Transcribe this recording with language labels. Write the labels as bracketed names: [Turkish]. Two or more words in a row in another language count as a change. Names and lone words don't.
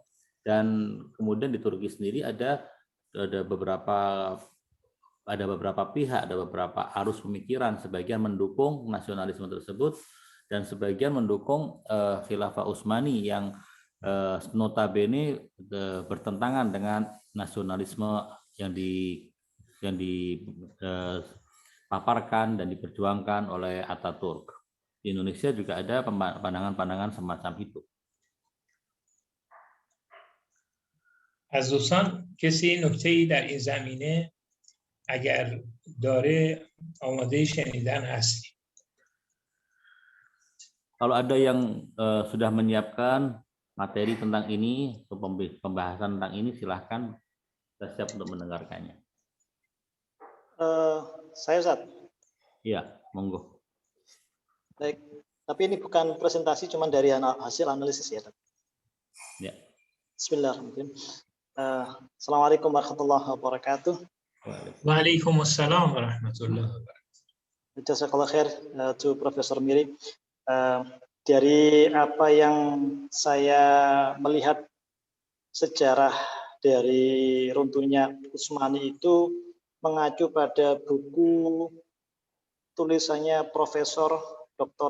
[Indonesian] Dan kemudian di Turki sendiri ada beberapa pihak, ada beberapa arus pemikiran, sebagian mendukung nasionalisme tersebut dan sebagian mendukung Khilafah Utsmani yang notabene bertentangan dengan nasionalisme yang dipaparkan dan diperjuangkan oleh Ataturk. Di Indonesia juga ada pandangan-pandangan semacam itu. [Persian] از دوستان کسی نکته‌ای در این زمینه اگر داره آماده شنیدن هستی؟ [Indonesian] Kalau ada yang sudah menyiapkan materi tentang ini, pembahasan tentang ini, silahkan, kita siap untuk mendengarkannya. Saya Ustaz. Iya, monggo. Baik, tapi ini bukan presentasi, cuma dari hasil analisis ya. Ya. [Arabic] بسم الله الرحمن الرحيم. السلام عليكم ورحمة الله وبركاته. وعليكم السلام ورحمة الله وبركاته. جزاك الله خير to Profesor Miri. [Indonesian] Dari apa yang saya melihat sejarah dari runtuhnya Utsmani itu mengacu pada buku tulisannya Profesor Dr.